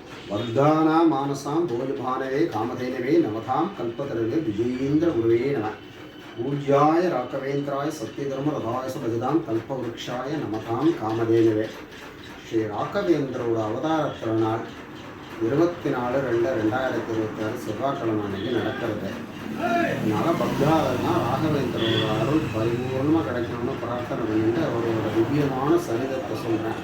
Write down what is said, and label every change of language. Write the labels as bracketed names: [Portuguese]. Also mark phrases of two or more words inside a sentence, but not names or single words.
[Sanskrit] वर्धाना मानसां भोजभानवे कामधेनवे नमतां कल्पतरुवे विजयीन्द्र गुरुवे नमः। पूज्याय राघवेन्द्राय सत्यधर्म रथाय भजतां कल्पवृक्षाय नमतां कामधेनवे. [Tamil] ஸ்ரீ ராகவேந்திரோட அவதார திருநாள் 24/2/2026 செவ்வாய்க்கிழமை அன்னைக்கு நடக்கிறது. அதனால் பக்தாளர்னா ராகவேந்திரோட அருள் பரிபூர்ணமாக கிடைக்கணும்னு பிரார்த்தனை பண்ணிட்டு அவரோட திவ்யமான சரிதத்தை சொல்கிறேன்.